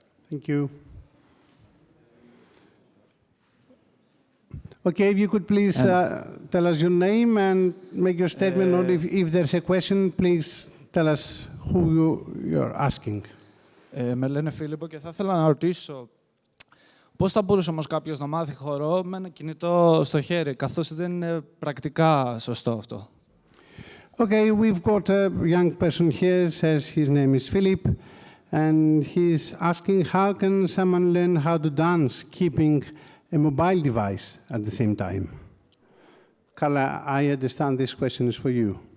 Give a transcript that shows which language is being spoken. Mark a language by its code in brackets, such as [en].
[en] Thank you. Okay, if you could please tell us your name and make your statement, or if there's a question, please tell us who you're asking. [el] Με λένε Φίλιππο και θα ήθελα να ρωτήσω πώς θα μπορούσε όμως κάποιος να μάθει χορό με ένα κινητό στο χέρι, καθώς δεν είναι πρακτικά σωστό αυτό. [en] Okay, we've got a young person here, says his name is Philip, and he's asking how can someone learn how to dance keeping a mobile device at the same time? Carla, I understand this question is for you.